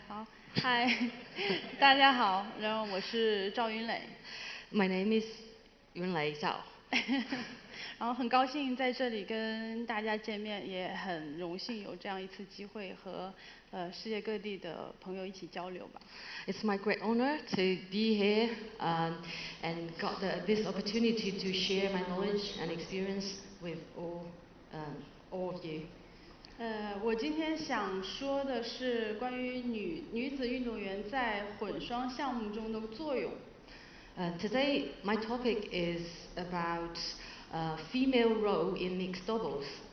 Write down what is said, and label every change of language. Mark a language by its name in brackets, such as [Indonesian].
[Chinese] 好，嗨，大家好，然后我是赵云磊。 [English] My name is Yunlei Zhao. [Chinese] 然后很高兴在这里跟大家见面，也很荣幸有这样一次机会和世界各地的朋友一起交流吧。 [English] It's my great honor to be here and got this opportunity to share my knowledge and experience with all of you. [Chinese] 我今天想说的是关于女子运动员在混双项目中的作用。 [English] Today my topic is about female role in mixed doubles.